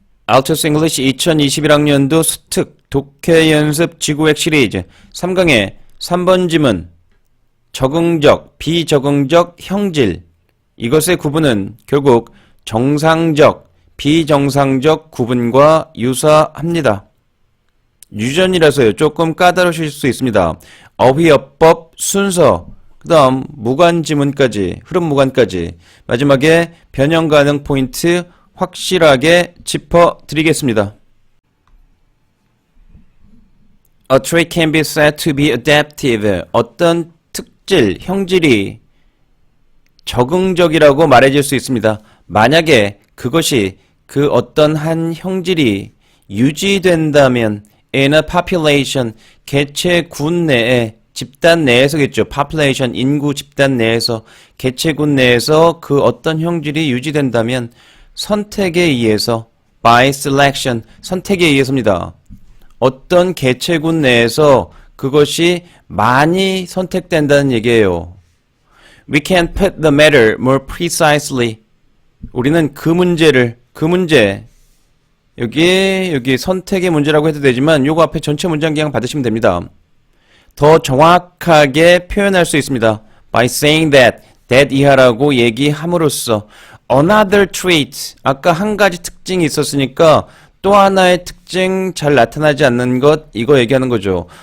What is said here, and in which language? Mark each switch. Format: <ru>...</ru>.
<ko>알토스 잉글리시 2021학년도 수특 독해 연습 지구획 시리즈 3강의 3번 지문 적응적, 비적응적 형질 이것의 구분은 결국 정상적, 비정상적 구분과 유사합니다. 유전이라서요. 조금 까다로우실 수 있습니다. 어휘어법 순서 그 다음 무관지문까지 흐름 무관까지 마지막에 변형 가능 포인트 확실하게 짚어드리겠습니다.</ko> <en>A trait can be said to be adaptive.</en> <ko>어떤 특질, 형질이 적응적이라고 말해질 수 있습니다. 만약에 그것이 그 어떤 한 형질이 유지된다면</ko> <en>in a population,</en> <ko>개체군 내에 집단 내에서겠죠. population, 인구 집단 내에서 개체군 내에서 그 어떤 형질이 유지된다면 선택에 의해서</ko> <en>by selection,</en> <ko>선택에 의해서입니다. 어떤 개체군 내에서 그것이 많이 선택된다는 얘기예요.</ko> <en>We can put the matter more precisely.</en> <ko>우리는 그 문제 여기 선택의 문제라고 해도 되지만 요거 앞에 전체 문장 그냥 받으시면 됩니다. 더 정확하게 표현할 수 있습니다.</ko> <en>By saying that</en> <ko>이하라고 얘기함으로써</ko> <en>another trait,</en> <ko>아까 한 가지 특징이 있었으니까 또 하나의 특징 잘 나타나지 않는 것 이거 얘기하는 거죠.</ko>